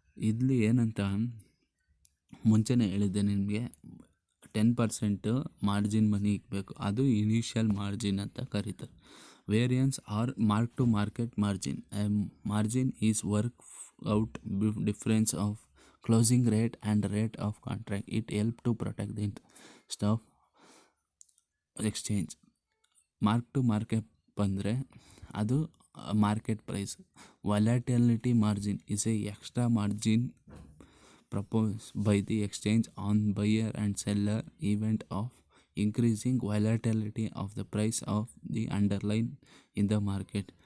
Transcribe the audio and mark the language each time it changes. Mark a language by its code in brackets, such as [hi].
[kn] ಇಲ್ಲಿ ಏನಂತ ಮುಂಚೆನೇ ಹೇಳಿದ್ದೆ ನಿಮಗೆ, 10% ಮಾರ್ಜಿನ್ ಮನಿ ಇಕ್ಬೇಕು, ಅದು ಇನಿಷಿಯಲ್ ಮಾರ್ಜಿನ್ ಅಂತ ಕರೀತಾರೆ. [en] Variance or mark to market margin. Margin is work out difference of closing rate and rate of contract. It help to protect the interest of exchange. Mark to market [kn] ಬಂದರೆ ಅದು market price. [en] Volatility margin is a extra margin proposed by the exchange on buyer and seller event of increasing volatility of the price of the underlying in the market.